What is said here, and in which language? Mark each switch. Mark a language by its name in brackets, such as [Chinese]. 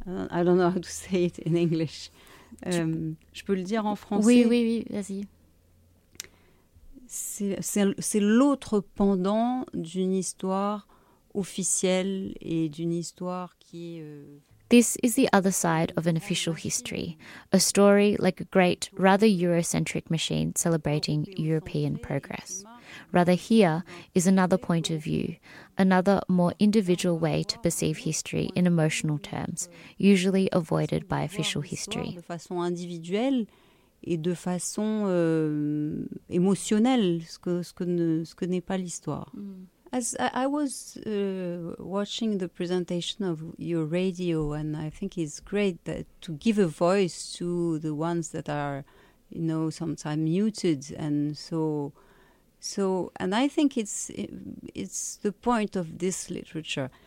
[English] I don't know how to say it in English. [French] Je peux le dire en français. Oui, vas-y. C'est l'autre pendant d'une histoire officiel et d'une histoire qui est, [English] This is the other side of an official history, a story like a great, rather Eurocentric machine celebrating European progress. Rather, here is another point of view, another more individual way to perceive history in emotional terms, usually avoided by official history. [French] De façon individuelle et de façon émotionnelle, ce que n'est pas l'histoire. [English] As I was watching the presentation of your radio, and I think it's great that to give a voice to the ones that are, you know, sometimes muted, and so, and I think it's the point of this literature.